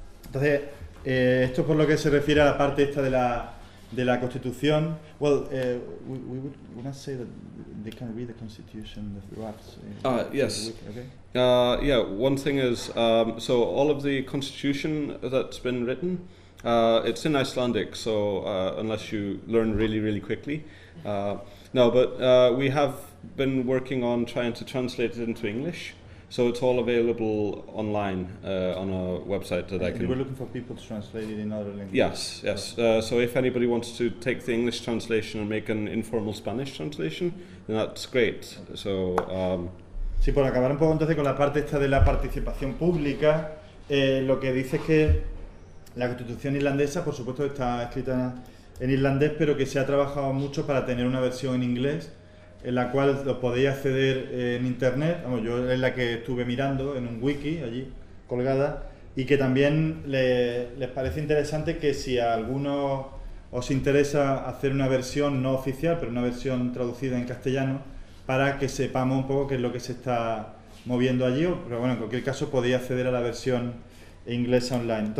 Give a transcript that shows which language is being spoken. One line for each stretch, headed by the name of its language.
Spanish: Entonces, esto por lo que se refiere a la parte esta de la Constitución.
English: Well, we would not say that they can read the Constitution, the drafts. Yes. Okay. Yeah. One thing is, so all of the Constitution that's been written, it's in Icelandic. So unless you learn really, really quickly, we have been working on trying to translate it into English. So it's all available online on a website that I can... We're looking for people to translate it in other languages. Yes, yes. So if anybody wants to take the English translation and make an informal Spanish translation, then that's great. So,
Spanish: sí, por acabar un poco entonces con la parte esta de la participación pública, lo que dice es que la Constitución irlandesa, por supuesto, está escrita en irlandés, pero que se ha trabajado mucho para tener una versión en inglés, en la cual lo podéis acceder en internet, vamos, yo es la que estuve mirando en un wiki allí colgada, y que también les parece interesante que si a alguno os interesa hacer una versión no oficial, pero una versión traducida en castellano, para que sepamos un poco qué es lo que se está moviendo allí, pero bueno, en cualquier caso podéis acceder a la versión inglesa online.